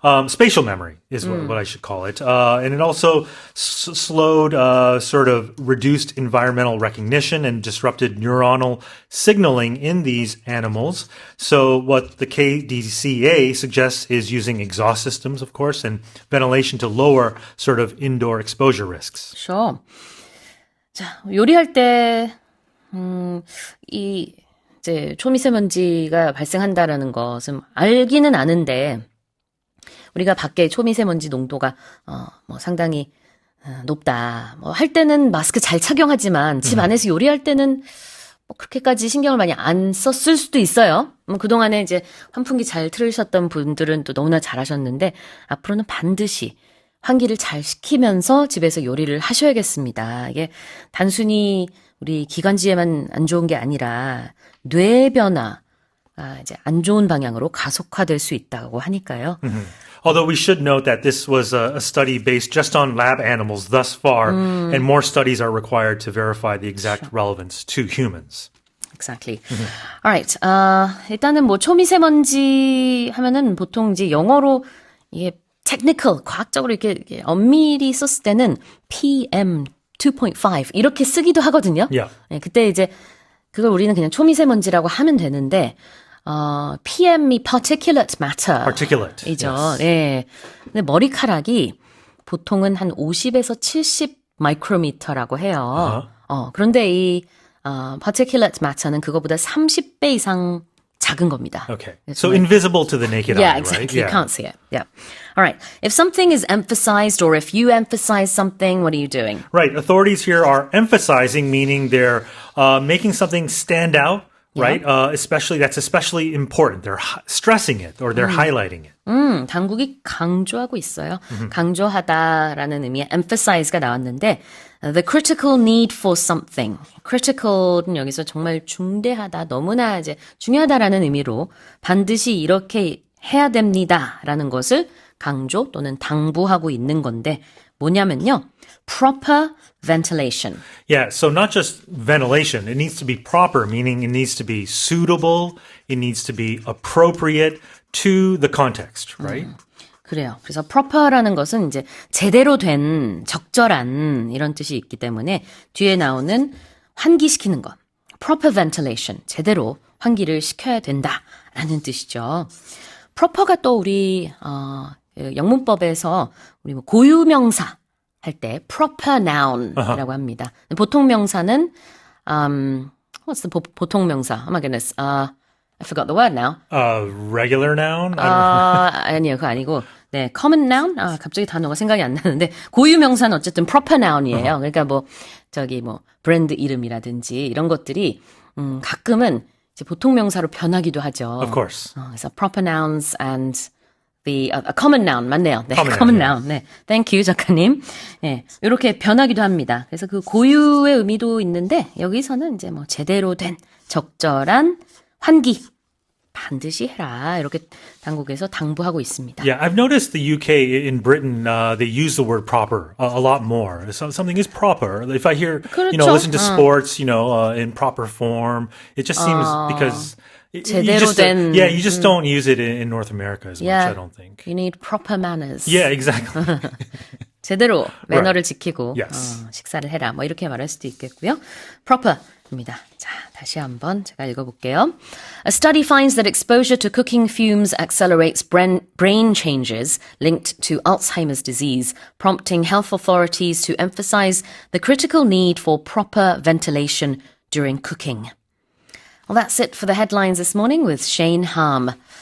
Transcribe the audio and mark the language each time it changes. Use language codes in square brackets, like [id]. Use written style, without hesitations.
[en] Spatial memory is what I should call it. And it also slowed, sort of reduced environmental recognition and disrupted neuronal signaling in these animals. So what the KDCA suggests is using exhaust systems, of course, and ventilation to lower sort of indoor exposure risks. Sure. [ko] 자, 요리할 때, 이제 초미세먼지가 발생한다라는 것은 알기는 아는데 우리가 밖에 초미세먼지 농도가 뭐 상당히 높다. 뭐 할 때는 마스크 잘 착용하지만 집 안에서 요리할 때는 뭐 그렇게까지 신경을 많이 안 썼을 수도 있어요. 그동안에 이제 환풍기 잘 틀으셨던 분들은 또 너무나 잘하셨는데 앞으로는 반드시 환기를 잘 시키면서 집에서 요리를 하셔야겠습니다. 이게 단순히 우리 기관지에만 안 좋은 게 아니라 뇌 변화가 이제 안 좋은 방향으로 가속화될 수 있다고 하니까요. [en] Although we should note that this was a study based just on lab animals thus far, and more studies are required to verify the exact relevance to humans. Exactly. Alright. [ko] 일단은 뭐 초미세먼지 하면은 보통 이제 영어로 이게 technical, 과학적으로 이렇게 엄밀히 썼을 때는 PM 2.5 이렇게 쓰기도 하거든요. [en] Yeah. [ko] 네, 그때 이제 그걸 우리는 그냥 초미세먼지라고 하면 되는데 PM이 particulate matter. [en] Particulate. [ko] 이죠. [en] Yes. [ko] 네. 근데 머리카락이 보통은 한 50에서 70 마이크로미터라고 해요. 그런데 이 particulate matter는 그거보다 30배 이상 작은 겁니다. [en] Okay. So invisible to the naked eye, exactly. right? You can't see it. Yeah. All right. If something is emphasized or if you emphasize something, what are you doing? Right. Authorities here are emphasizing, meaning they're making something stand out, right? Especially important. They're stressing it or they're highlighting it. [ko] 당국이 강조하고 있어요. 강조하다라는 의미의 emphasize가 나왔는데 [en] the critical need for something. [ko] critical은 여기서 정말 중대하다, 너무나 이제 중요하다라는 의미로 반드시 이렇게 해야 됩니다라는 것을 강조 또는 당부하고 있는 건데 뭐냐면요. [en] proper ventilation. Yeah, so not just ventilation. It needs to be proper, meaning it needs to be suitable, it needs to be appropriate to the context, right? [ko] 그래요. 그래서 proper라는 것은 이제 제대로 된, 적절한 이런 뜻이 있기 때문에 뒤에 나오는 환기시키는 것. [en] proper ventilation. [ko] 제대로 환기를 시켜야 된다라는 뜻이죠. proper가 또 우리 영문법에서 우리 뭐 고유명사 할 때 proper noun이라고 합니다. 보통 명사는 [en] what's the [ko] 보통 명사? [en] Oh my goodness. I forgot the word now. Regular noun? [ko] 아니요, 그거 아니고. 네, [en] common noun? [ko] 갑자기 단어가 생각이 안 나는데, 고유 명사는 어쨌든 proper noun이에요. 그러니까 뭐, 브랜드 이름이라든지 이런 것들이, 가끔은 이제 보통 명사로 변하기도 하죠. [en] Of course. 그래서 proper nouns and a common noun, [ko] 맞네요. 네, [en] common noun. [ko] 네. [en] Thank you, [ko] 작가님. 네, 이렇게 변하기도 합니다. 그래서 그 고유의 의미도 있는데, 여기서는 이제 뭐, 제대로 된, 적절한 환기. 반드시 해라. 이렇게 당국에서 당부하고 있습니다. [en] Yeah, I've noticed the UK in Britain, they use the word proper a lot more. So something is proper. If I hear, [ko] 그렇죠. [en] listen to sports, in proper form, it just seems because [ko] 제대로 된. [en] you just don't use it in North America as much, I don't think. You need proper manners. Yeah, exactly. [ko] 제대로 매너를 지키고 [en] Yes. [ko] 식사를 해라. 뭐 이렇게 말할 수도 있겠고요. proper입니다. 자, 다시 한번 제가 읽어볼게요. [en] A study finds that exposure to cooking fumes accelerates brain changes linked to Alzheimer's disease, prompting health authorities to emphasize the critical need for proper ventilation during cooking. Well, that's it for the headlines this morning with Shane Harm.